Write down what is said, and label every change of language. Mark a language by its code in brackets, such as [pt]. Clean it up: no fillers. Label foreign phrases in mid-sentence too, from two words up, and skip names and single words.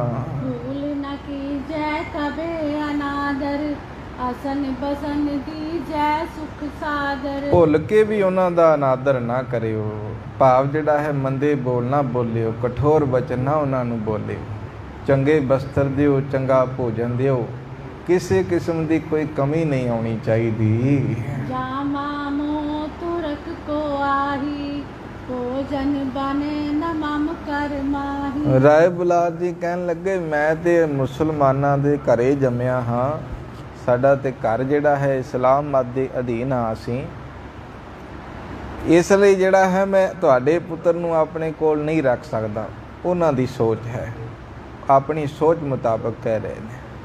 [bra] ਭੂਲ ਨ ਕੀਜੈ ਕਬੇ ਅਨਾਦਰ, ਅਸਨ ਬਸਨ ਦੀਜੈ ਸੁਖ ਸਾਦਰ। [pa] ਭੁੱਲ ਕੇ ਵੀ ਉਹਨਾਂ ਦਾ ਅਨਾਦਰ ਨਾ ਕਰਿਓ, ਭਾਵ ਜਿਹੜਾ ਹੈ ਮੰਦੇ ਬੋਲ ਨਾ ਬੋਲਿਓ, ਕਠੋਰ ਬਚਨ ਨਾ ਉਹਨਾਂ ਨੂੰ ਬੋਲਿਓ। ਚੰਗੇ ਬਸਤਰ ਦਿਓ, ਚੰਗਾ ਭੋਜਨ ਦਿਓ, ਕਿਸੇ ਕਿਸਮ ਦੀ ਕੋਈ ਕਮੀ ਨਹੀਂ ਆਉਣੀ ਚਾਹੀਦੀ। [bra] जामा मोह तुरक को आही भोजन बने न मम कर माही। [pa] ਰਾਏ ਬੁਲਾਰ ਜੀ ਕਹਿਣ ਲੱਗੇ ਮੈਂ ਤੇ ਮੁਸਲਮਾਨਾਂ ਦੇ ਘਰੇ ਜੰਮਿਆ ਹਾਂ, ਸਾਡਾ ਤੇ ਘਰ ਜਿਹੜਾ ਹੈ ਇਸਲਾਮ ਮਤ ਦੇ ਅਧੀਨ ਆ ਅਸੀਂ, ਇਸ ਲਈ ਜਿਹੜਾ ਹੈ ਮੈਂ ਤੁਹਾਡੇ ਪੁੱਤਰ ਨੂੰ ਆਪਣੇ ਕੋਲ ਨਹੀਂ ਰੱਖ ਸਕਦਾ। ਉਹਨਾਂ ਦੀ ਸੋਚ ਹੈ, ਆਪਣੀ ਸੋਚ ਮੁਤਾਬਕ ਕਹਿ ਰਹੇ ਨੇ।